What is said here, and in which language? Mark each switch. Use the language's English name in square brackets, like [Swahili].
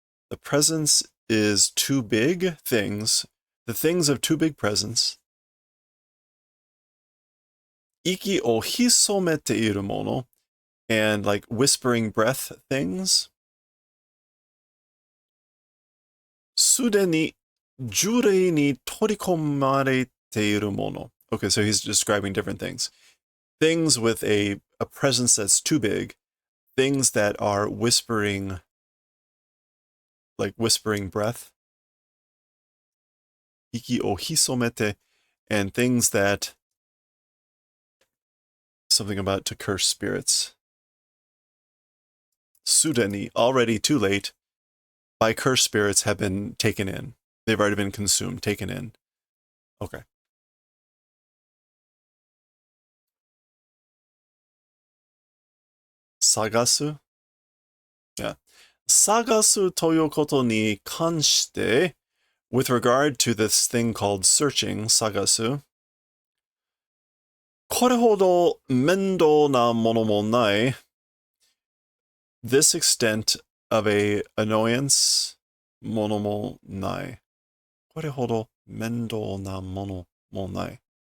[English] The presence is too big things. The things of too big presence. [Japanese] 息を潜めているもの. [English] And like whispering breath things. [Japanese] すでに呪霊に取り込まれているもの. [English] Okay, so he's describing different things. Things with a presence that's too big. Things that are whispering, like whispering breath. [Japanese] 息を潜めて, [English] and things that, something about to curse spirits. [Japanese] すでに, [English] already too late, by cursed spirits have been taken in. They've already been consumed, taken in. Okay. Sagasu? Yeah. Sagasu [Japanese] ということに関して, [English] with regard to this thing called searching, sagasu, [Japanese] これほど面倒なものもない. [English] This extent of a annoyance, [Japanese] ものもない. これほど面倒なものもない.